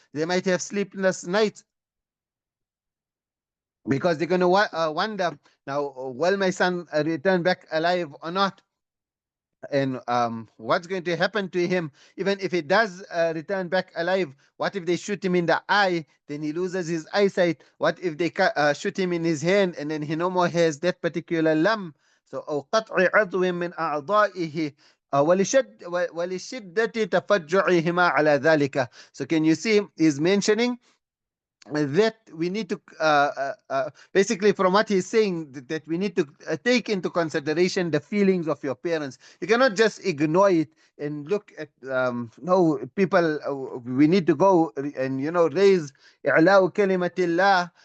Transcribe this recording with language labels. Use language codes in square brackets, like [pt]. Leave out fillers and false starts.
[en] They might have sleepless nights because they're going to wonder, now, will my son return back alive or not? And what's going to happen to him? Even if he does return back alive, what if they shoot him in the eye, then he loses his eyesight? What if they shoot him in his hand and then he no more has that particular limb? So [ar] أو قطع عضو من أعضائه ولشدة تفجعهما على ذلك. [en] So can you see he's mentioning that we need to basically, from what he's saying, that we need to take into consideration the feelings of your parents. You cannot just ignore it and look at no people. We need to go and raise i'la'u kalimatillah.